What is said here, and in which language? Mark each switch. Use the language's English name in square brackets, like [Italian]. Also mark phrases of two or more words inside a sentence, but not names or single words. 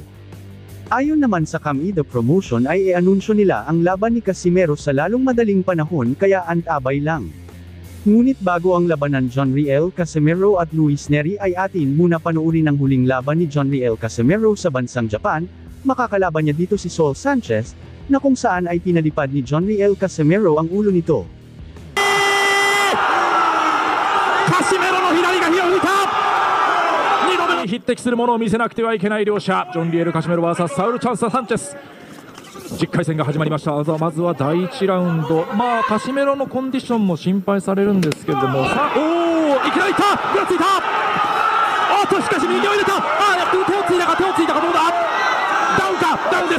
[Filipino] Ayon naman sa Kamida Promotion ay i-anunsyo nila ang laban ni Casimero sa lalong madaling panahon kaya antabay lang. Ngunit bago ang labanan John Riel Casimero at Luis Neri ay atin muna panoorin ang huling laban ni John Riel Casimero sa bansang Japan, makakalaban niya dito si Saul Sanchez, na kung saan ay pinalipad ni John Riel Casimero ang ulo nito. [Japanese] カシメロの左が火を吹いた2度目に匹敵するものを見せなくてはいけない両者ジョン・リエル・カシメロ VS サウル・チャンス・サンチェス10回戦が始まりました。まずは第1ラウンド、カシメロのコンディションも心配されるんですけれども、さあいきなりいったぐらついたしかし右を入れた手をついたかどうだダウンかダウンです。